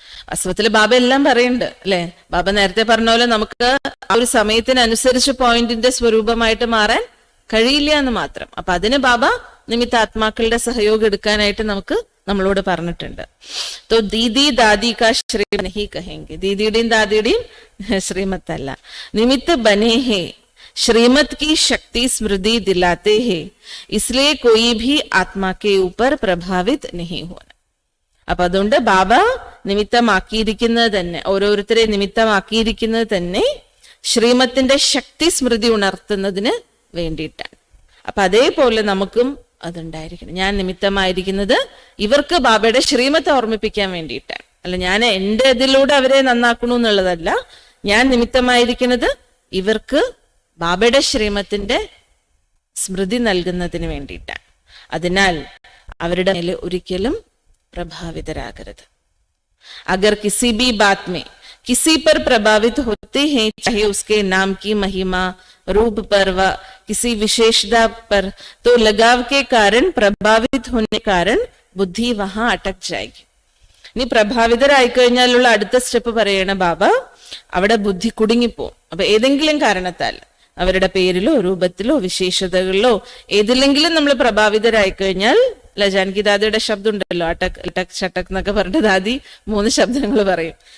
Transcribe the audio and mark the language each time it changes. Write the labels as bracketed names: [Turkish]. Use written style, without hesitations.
[Malayalam] വാസ്തവത്തില് ബാബ എല്ലാം പറയുന്നുണ്ട്, അല്ലെ? ബാബ നേരത്തെ പറഞ്ഞ പോലെ നമുക്ക് ആ ഒരു സമയത്തിനനുസരിച്ച് പോയിന്റിന്റെ സ്വരൂപമായിട്ട് മാറാൻ കഴിയില്ല എന്ന് മാത്രം. അപ്പൊ അതിന് ബാബ നിമിത്താത്മാക്കളുടെ സഹയോഗം എടുക്കാനായിട്ട് നമ്മളോട് പറഞ്ഞിട്ടുണ്ട്. [Hindi] തോ ദീദി ദാദി കാ ശ്രീമത് നഹി കഹെങ്കെ, ദീദിയുടെയും ദാദിയുടെയും ശ്രീമത്തല്ല. നിമിത്ത ബനെ ഹേ श्रीमत की शक्ति स्मृति दिलाते हैं, इसलिए कोई भी आत्मा के ऊपर प्रभावित नहीं होना. [Malayalam] അപ്പൊ അതുകൊണ്ട് ബാബ നിമിത്തമാക്കിയിരിക്കുന്നത് തന്നെ, ഓരോരുത്തരെ നിമിത്തമാക്കിയിരിക്കുന്നത് തന്നെ ശ്രീമത്തിന്റെ ശക്തി സ്മൃതി ഉണർത്തുന്നതിന് വേണ്ടിയിട്ടാണ്. അപ്പൊ അതേപോലെ നമുക്കും അതുണ്ടായിരിക്കണം. ഞാൻ നിമിത്തമായിരിക്കുന്നത് ഇവർക്ക് ബാബയുടെ ശ്രീമത്തെ ഓർമ്മിപ്പിക്കാൻ വേണ്ടിയിട്ടാണ്, അല്ല ഞാൻ എന്റെ ഇതിലൂടെ അവരെ നന്നാക്കണു എന്നുള്ളതല്ല. ഞാൻ നിമിത്തമായിരിക്കുന്നത് ഇവർക്ക് ബാബയുടെ ശ്രീമത്തിന്റെ സ്മൃതി നൽകുന്നതിന് വേണ്ടിയിട്ടാണ്. അതിനാൽ അവരുടെ മേലെ ഒരിക്കലും പ്രഭാവിതരാകരുത്. [Hindi] अगर किसी भी बात में किसी पर प्रभावित होते हैं, चाहे उसके नाम की महिमा, रूप पर व किसी विशेषता पर, तो लगाव के कारण प्रभावित होने कारण बुद्धि वहां अटक जाएगी. [Malayalam] ഇനി പ്രഭാവിതരായി കഴിഞ്ഞാലുള്ള അടുത്ത സ്റ്റെപ്പ് പറയണ ബാബ, അവിടെ ബുദ്ധി കുടുങ്ങിപ്പോവും. അപ്പൊ ഏതെങ്കിലും കാരണത്താൽ അവരുടെ പേരിലോ രൂപത്തിലോ വിശേഷതകളിലോ ഏതിലെങ്കിലും നമ്മൾ പ്രഭാവിതരായി കഴിഞ്ഞാൽ, ജാനകി ദാദിയുടെ ശബ്ദം ഉണ്ടല്ലോ, അടക് ഇടക് ചട്ടക് എന്നൊക്കെ പറഞ്ഞ ദാദി 3 ശബ്ദങ്ങൾ പറയും.